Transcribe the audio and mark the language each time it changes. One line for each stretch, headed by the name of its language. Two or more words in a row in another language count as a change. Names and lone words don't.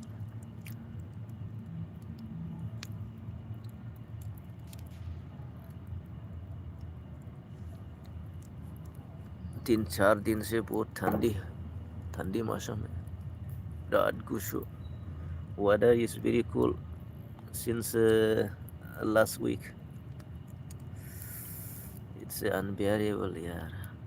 Hindi: तीन चार दिन से बहुत ठंडी मौसम है,
Bodo: बिराद गुसु।
English: Weather is very cool since last week. It's unbearable यार।